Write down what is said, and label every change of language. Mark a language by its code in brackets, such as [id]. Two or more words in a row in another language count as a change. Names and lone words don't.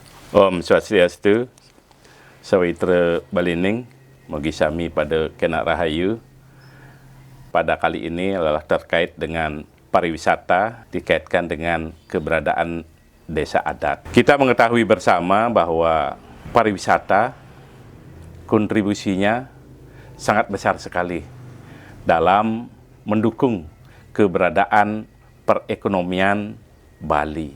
[ban] Om Swastiastu, Sawitra Balining, Mogi Sami pada Kena Rahayu. [id] Pada kali ini adalah terkait dengan pariwisata dikaitkan dengan keberadaan desa adat. Kita mengetahui bersama bahwa pariwisata kontribusinya sangat besar sekali dalam mendukung keberadaan perekonomian Bali.